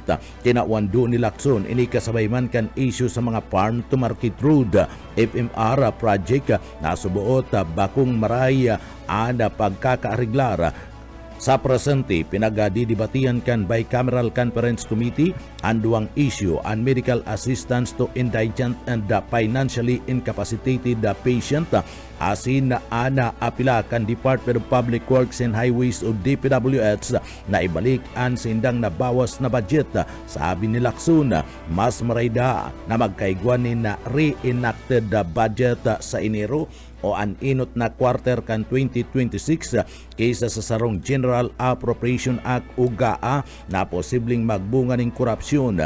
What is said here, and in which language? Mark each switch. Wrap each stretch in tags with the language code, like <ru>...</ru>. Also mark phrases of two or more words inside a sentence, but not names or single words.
<bik>Tinawando ni Lacson ini kasabay man kan issue sa mga Farm to Market Road FMR project na subuot bakong maray ada pagkakaariglar. Sa presente, pinagdidibatihan kan</bik> <en>bicameral conference committee</en> <bik>ang duwang issue ang</bik> <en>medical assistance to indigent and financially incapacitated patient</en> <bik>asin na apila kan Department of Public Works and Highways o DPWH na ibalik ang sindang na bawas na budget. Sabi ni Lacson, mas marayda na magkaigwanin na</bik> <en>re-enacted budget</en> <bik>sa Enero o an inot na quarter kan 2026 kaysa sa sarong General Appropriation Act o GAA na posibleng magbunga ng korupsyon.</bik>